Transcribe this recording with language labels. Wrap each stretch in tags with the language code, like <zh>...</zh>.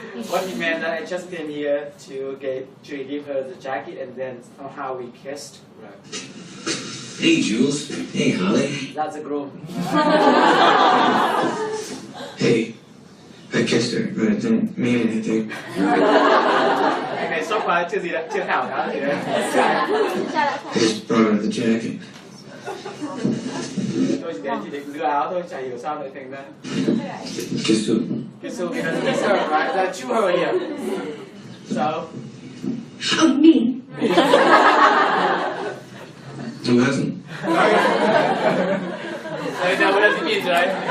<en>What he meant that I just came here to give her the jacket and then somehow we kissed. Right. Hey, Jules. Hey, Holly. That's a groom. Hey, I kissed her, but it didn't mean anything.</en> <vi>Cái này sốc quá, chưa gì đã, chưa khảo đã gì đấy.</vi> <en>I just brought her the jacket.</en> <vi>Tôi chỉ định đưa áo thôi, chả hiểu sao lại thành ra.</vi> <en>Kiss who? Okay, so we have kiss her, right? That's you her here. So, Oh, me. Who hasn't? I know what it means, right?</en>